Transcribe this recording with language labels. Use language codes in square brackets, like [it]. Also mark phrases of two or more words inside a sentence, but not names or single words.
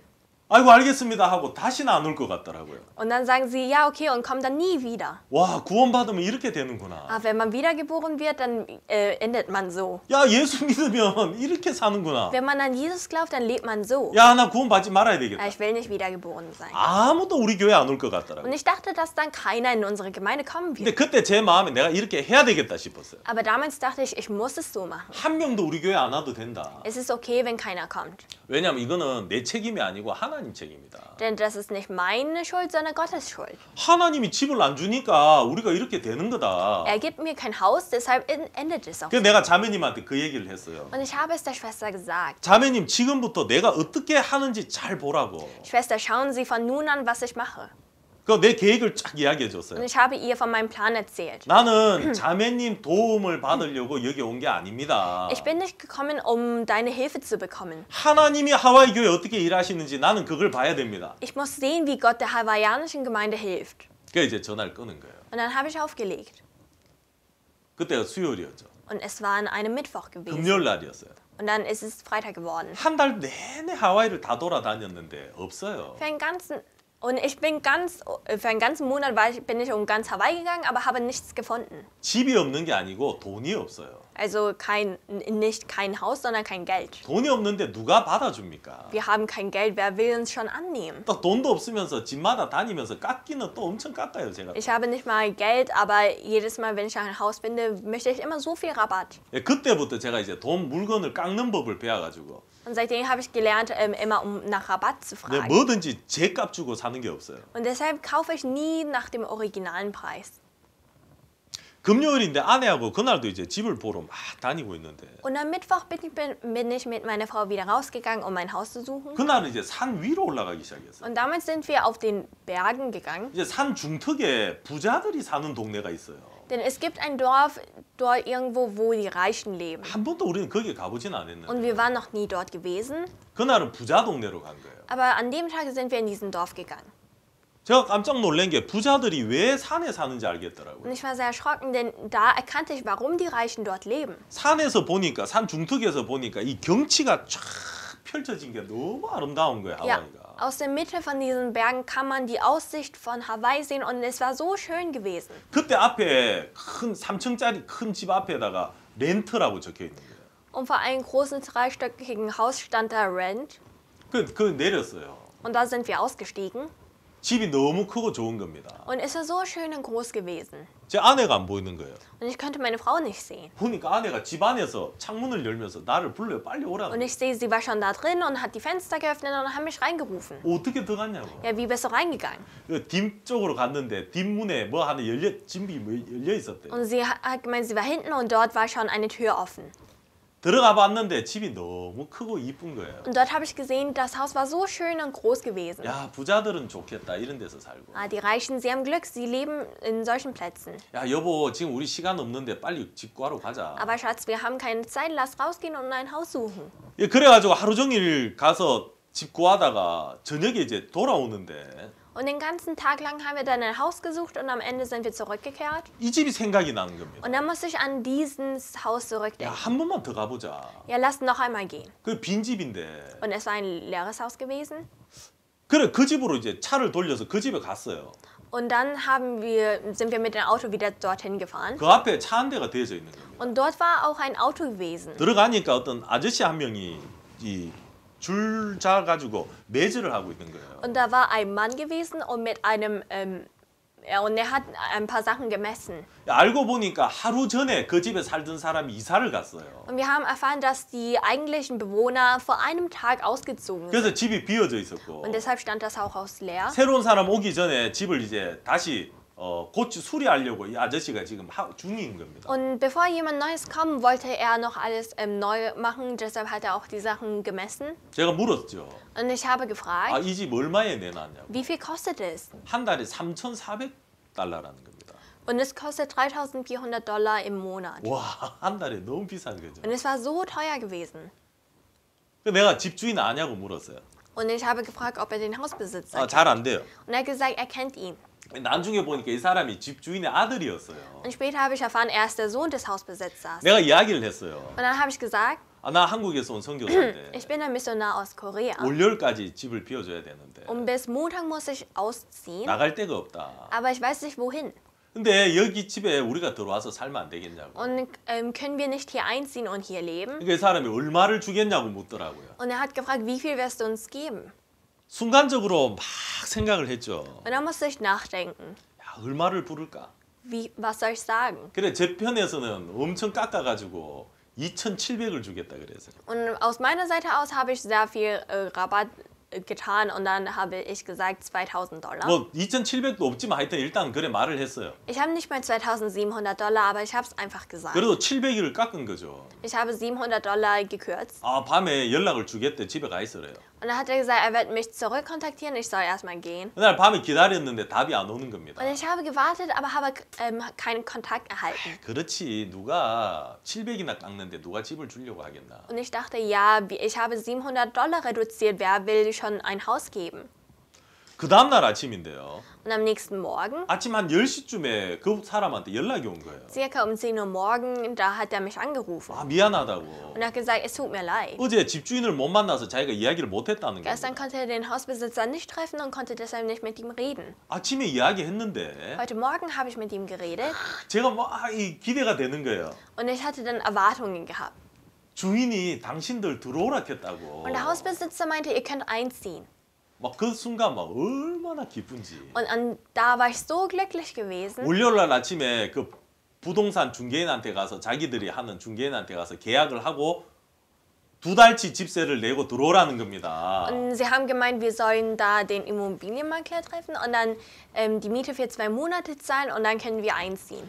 [ko] 아이고 알겠습니다 하고 다시는 안 올 것 같더라고요. [de] Und dann sagen sie, ja, okay, und kommen dann nie wieder. [ko] 와, 구원받으면 이렇게 되는구나. [de] Aber wenn man wiedergeboren wird, dann endet man so. [ko] 야, 예수 믿으면 이렇게 사는구나. [de] Wenn man an Jesus glaubt, dann lebt man so. [ko] 야, 나 구원받지 말아야 되겠다. [de] Ich will nicht wiedergeboren sein. [ko] 아무도 우리 교회 안 올 것 같더라고요. [de] Und ich dachte, dass dann keiner in unsere Gemeinde kommen [ko] 근데 [de] wird. [ko] 그때 제 마음에 내가 이렇게 해야 되겠다 싶었어요. [de] Aber damals dachte ich muss es so machen. [ko] 한 명도 우리 교회 안 와도 된다. [de] Es ist okay, wenn keiner kommt. [ko] 왜냐하면 이거는 내 책임이 아니고 하나님 책임이다. [de] Denn das ist nicht meine Schuld, sondern Gottes Schuld. [ko] 하나님이 집을 안 주니까 우리가 이렇게 되는 거다. [de] Er gibt mir kein Haus, deshalb endet es auch. [ko] 그래서 내가 자매님한테 그 얘기를 했어요. [de] Und ich habe es der Schwester gesagt. [ko] 자매님 지금부터 내가 어떻게 하는지 잘 보라고. [de] Schwester, schauen Sie von nun an, was ich mache. [ko] 그 내 계획을 쫙 이야기해 [de] Und [ko] 줬어요. [de] ich habe ihr von meinem Plan erzählt. [ko] 나는 자매님 도움을 받으려고 여기 온 게 아닙니다. [de] Ich bin nicht gekommen, um deine Hilfe zu bekommen. [ko] 하나님이 하와이 교회 어떻게 일하시는지 나는 그걸 봐야 됩니다. [de] Ich muss sehen, wie Gott der hawaiianischen Gemeinde hilft. [ko] 그래서 이제 전화를 끊은 거예요. [de] Und dann habe ich aufgelegt. [ko] 그때가 수요일이었죠. [de] Und es war an einem Mittwoch gewesen. [ko] 금요일 날이었어요. [de] Und dann ist es Freitag geworden. [ko] 한 달 내내 하와이를 다 돌아다녔는데 없어요. [de] Für einen ganzen Monat bin ich um ganz Hawaii gegangen, aber habe nichts gefunden. [ko] 집이 없는 게 아니고 돈이 없어요. [de] Also nicht kein Haus, sondern kein Geld. [ko] 돈이 없는데 누가 받아줍니까? [de] Wir haben kein Geld, wer will uns schon annehmen? [ko] 또 돈도 없으면서 집마다 다니면서 깎기는 또 엄청 깎아요 제가. [de] Ich habe nicht mal Geld, aber jedes Mal, wenn ich ein Haus finde, möchte ich immer so viel Rabatt. [ko] 예, 그때부터 제가 이제 돈 물건을 깎는 법을 배워가지고 [de] Und seitdem habe ich gelernt, immer nach Rabatt zu [ko] 내가 [de] fragen. [ko] 뭐든지 제 값 주고 사는 게 없어요. [de] Und deshalb kaufe ich nie nach dem originalen Preis. [ko] 금요일인데 아내하고 그날도 이제 집을 보러 막 다니고 있는데 [de] Und am Mittwoch bin ich mit meiner Frau wieder rausgegangen, um mein Haus zu suchen. [ko] 그날은 이제 산 위로 올라가기 시작했어요. [de] Und damals sind wir auf den Bergen gegangen. [ko] 이제 산 중턱에 부자들이 사는 동네가 있어요. [de] Denn es gibt ein Dorf dort irgendwo, wo die Reichen leben. [ko] 한 번도 우리는 거기 가보진 않았는데 [de] Und wir waren noch nie dort gewesen. [ko] 그날은 부자 동네로 간 거예요. [de] Aber an dem Tag sind wir in diesen Dorf gegangen. [ko] 제가 깜짝 놀란 게 부자들이 왜 산에 사는지 알겠더라고요. [de] Und ich war sehr erschrocken, denn da erkannte ich, warum die Reichen dort leben. [ko] 산에서 보니까 산 중턱에서 보니까 이 경치가 쫙 펼쳐진 게 너무 아름다운 거예요. [de] Ja, [ko] 하와이가. [de] aus der Mitte von diesen Bergen kann man die Aussicht von Hawaii sehen und es war so schön gewesen. [ko] 그때 앞에 큰 3층짜리 큰 집 앞에다가 렌트라고 적혀 있는 거예요. [de] Und vor einem großen dreistöckigen Haus stand da Rent. [ko] 그 내렸어요. [de] Und da sind wir ausgestiegen. [ko] 집이 너무 크고 좋은 겁니다. [de] Und es war so schön und groß gewesen. [ko] 제 아내가 안 보이는 거예요. [de] Und ich konnte meine Frau nicht sehen. [ko] 보니까 아내가 집 안에서 창문을 열면서 나를 불러요. 빨리 오라고. [de] Und ich sehe, sie war schon da drin und hat die Fenster geöffnet und hat mich reingerufen. [ko] 어떻게 들어갔냐고. [de] Ja, wie bist du reingegangen? [ko] 그 뒷쪽으로 갔는데 뒷문에 뭐 하나 집이 뭐 열려 있었대요. [de] Und sie hat gemeint, sie war hinten und dort war schon eine Tür offen. [ko] 들어가 봤는데 집이 너무 크고 이쁜 거예요. [de] Und dort habe ich gesehen, das Haus war so schön und groß gewesen. [ko] 야, 부자들은 좋겠다. 이런 데서 살고. [de] Ah, die Reichen, sie haben Glück, sie leben in solchen Plätzen. [ko] 야, 여보, 지금 우리 시간 없는데 빨리 집 구하러 가자. [de] Aber Schatz, wir haben keine Zeit, lass rausgehen und ein Haus suchen. [ko] 예, 그래가지고 하루 종일 가서 집 구하다가 저녁에 이제 돌아오는데 [de] Und den ganzen Tag lang haben wir dann ein Haus gesucht und am Ende sind wir zurückgekehrt. [ko] 이 집이 생각이 나는 겁니다. [de] Und dann musste ich an dieses Haus [ko] 야, [de] zurückdenken. [ko] 한 번만 더 가보자. [de] Ja, lass noch einmal gehen. [ko] 그 빈 집인데. [de] Und es war ein leeres Haus gewesen. [ko] 그래, 그 집으로 이제 차를 돌려서 그 집에 갔어요. [de] Und dann sind wir mit dem Auto wieder dorthin gefahren. [ko] 그 앞에 차 한 대가 대져 있는 겁니다. [de] Und dort war auch ein Auto gewesen. [ko] 들어가니까 어떤 아저씨 한 명이 이 줄 자 가지고 매질을 하고 있는 거예요. [de] Und da war ein Mann gewesen und und er hat ein paar Sachen gemessen. [ko] 알고 보니까 하루 전에 그 집에 살던 사람이 이사를 갔어요. [de] Und wir haben erfahren, dass die eigentlichen Bewohner vor einem Tag ausgezogen sind. [ko] 그래서 집이 비어져 있었고 [de] Und deshalb stand das Haus leer. [ko] 새로운 사람 오기 전에 집을 이제 다시 수리하려고 이 아저씨가 지금 중인 겁니다. [de] Und bevor jemand Neues kam, wollte er noch alles neu machen. Deshalb hat er auch die Sachen gemessen. [ko] 제가 물었죠. [de] Und ich habe [ko] 아, [de] gefragt, [ko] 이 집 얼마에 내놨냐고. [de] wie viel kostet es? [ko] 한 달에 3,400달러라는 겁니다. [de] Und es kostet $3.400 im Monat. [ko] 와, 한 달에 너무 비싼 거죠. [de] Und es war so teuer gewesen. [ko] 내가 집주인 아냐고 물었어요. [de] Und ich habe gefragt, ob er den Hausbesitzer kennt. [ko] 잘 안 돼요. [de] Und er hat gesagt, er kennt ihn. [ko] 나중에 보니까 이 사람이 집주인의 아들이었어요. [de] Und später habe ich erfahren, er ist der Sohn des Hausbesitzers. [ko] 내가 이야기를 했어요. [de] Und dann habe ich gesagt, [ko] 나 한국에서 온 선교사인데 [de] ich bin ein Missionar aus Korea. [ko] 월요일까지 집을 비워줘야 되는데 [de] Und bis Montag muss ich ausziehen. [ko] 나갈 데가 없다. [de] Aber ich weiß nicht, wohin. [ko] 근데 여기 집에 우리가 들어와서 살면 안 되겠냐고. [de] Und können wir nicht hier einziehen und hier leben? [ko] 그러니까 이 사람이 얼마를 주겠냐고 묻더라고요. [de] Und er hat gefragt, wie viel wirst du uns geben? [ko] 순간적으로 막 생각을 했죠. [de] Und dann musste ich nachdenken. [ko] 야, 얼마를 부를까? [de] Was soll ich sagen? [ko] 그래, 제 편에서는 엄청 깎아가지고 2,700을 주겠다 그래서. [de] Und aus meiner Seite aus habe ich sehr viel Rabatt getan und dann habe ich gesagt $2.000. [ko] 뭐 2,700도 없지만 하여튼 일단 그래 말을 했어요. [de] Ich habe nicht mal $2.700, aber ich habe es einfach gesagt. [ko] 그래도 700을 깎은 거죠. [de] Ich habe $700 gekürzt. [ko] 밤에 연락을 주겠대 집에 가 있으래요. [de] Und dann hat er gesagt, er wird mich zurückkontaktieren, ich soll erstmal gehen. [ko] 그날 밤에 기다렸는데 답이 안 오는 겁니다. [de] Und ich habe gewartet, aber habe keinen Kontakt erhalten. [ko] 그렇지, 누가 700이나 깎는데 누가 집을 주려고 하겠나. [de] Und ich dachte, ja, ich habe $700 reduziert, wer will schon ein Haus geben? [ko] 그 다음날 아침인데요. [de] Und am nächsten Morgen, [ko] 아침 한 10시쯤에 그 사람한테 연락이 온 거예요. [de] circa um 10 Uhr morgen, da hat er mich angerufen. [ko] 아, 미안하다고. [de] Und er hat gesagt, es tut mir leid. [ko] 어제 집주인을 못 만나서 자기가 이야기를 못 했다는 [de] Gestern [ko] 겁니다. [de] konnte er den Hausbesitzer nicht treffen und konnte deshalb nicht mit ihm reden. [ko] 아침에 이야기했는데 [de] Heute Morgen habe ich mit ihm geredet [ko] 제가 막 기대가 되는 거예요. [de] und ich hatte dann Erwartungen gehabt. [ko] 주인이 당신들 들어오라 했다고. [de] Und der Hausbesitzer meinte, ihr könnt einziehen. [ko] 막 그 순간 막 얼마나 기쁜지. [de] Und da war ich so glücklich gewesen. [ko] 월요일날 아침에 그 부동산 중개인한테 가서 자기들이 하는 중개인한테 가서 계약을 하고 2달치 집세를 내고 들어오라는 겁니다. [de] Und sie haben gemeint, wir sollen da den Immobilienmakler treffen und dann die Miete für 2 Monate zahlen und dann können wir einziehen.